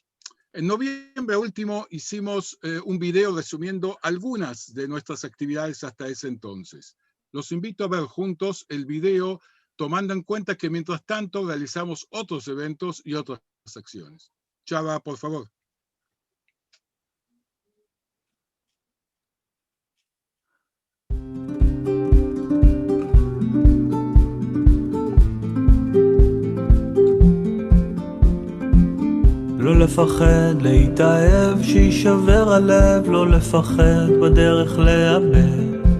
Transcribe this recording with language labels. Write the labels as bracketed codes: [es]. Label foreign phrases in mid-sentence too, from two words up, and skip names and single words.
[es] En noviembre último hicimos un video resumiendo algunas de nuestras actividades hasta ese entonces. Los invito a ver juntos el video, tomando en cuenta que mientras tanto realizamos otros eventos y otras acciones. Chava, por favor. [he] לא לפחד להתאהב, שישבר הלב, לא לפחד בדרך לאבד.